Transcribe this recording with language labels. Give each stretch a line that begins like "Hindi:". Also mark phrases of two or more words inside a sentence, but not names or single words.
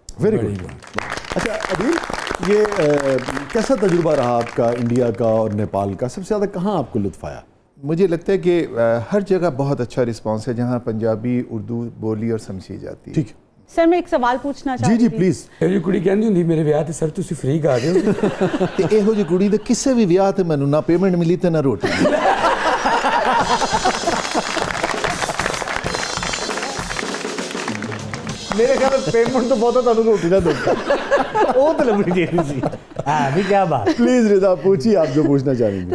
English: very good.
Urdu: اچھا عدیل، یہ کیسا تجربہ رہا آپ کا انڈیا کا اور نیپال کا؟ سب سے زیادہ کہاں آپ کو لطف آیا؟ مجھے لگتا ہے کہ ہر جگہ بہت اچھا رسپانس ہے جہاں پنجابی اردو بولی اور سمجھی جاتی ہے. ٹھیک ہے سر میں ایک سوال پوچھنا چاہتی جی ہوں. جی پلیز.
Punjabi: میری کڑی کہندی ہوندی میرے ویاہ تے سر تسی فری گا رہے ہو. کہ یہو جی کڑی دے کسے بھی ویاہ تے مینوں نہ پیمنٹ ملی تے نہ روٹی.
Urdu: میرے خیال میں پیمنٹ تو بہت ہے، تانوں روٹی نہ دو وہ تو لبنی چاہیے سی. ہاں بھی کیا بات. پلیز رضا پوچھیے آپ جو پوچھنا چاہ رہی ہیں.